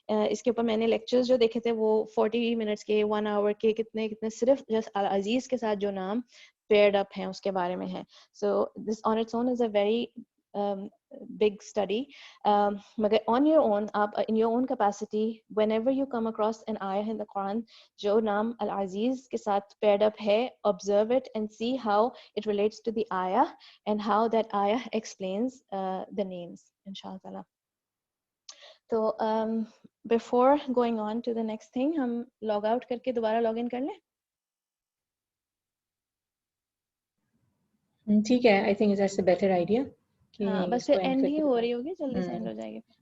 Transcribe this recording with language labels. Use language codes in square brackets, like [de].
[ur] اس کے اوپر میں نے لیکچرز جو دیکھے تھے وہ 40 منٹس کے 1 hour کے کتنے صرف جسٹ العزیز کے ساتھ جو نام پیئرڈ اپ ہیں اس کے بارے میں ہے. [en] So this on its own is a very big study. مگر on your own, آپ in your own capacity, whenever you come across an ayah in the Quran [ur] جو نام العزیز کے ساتھ [en] paired up ہے, observe it and see how it relates to the ayah and how that ayah explains the names, inshallah ta'ala. تو before going on to the next thing, ہم log out [ur] کر کے دوبارہ [en] log in کر لیں. [ur] ٹھیک ہے, [en] I think that's a better idea. [ur] ہاں بس پھر اینڈ ہی ہو رہی ہوگی, جلدی سے اینڈ ہو جائے گی.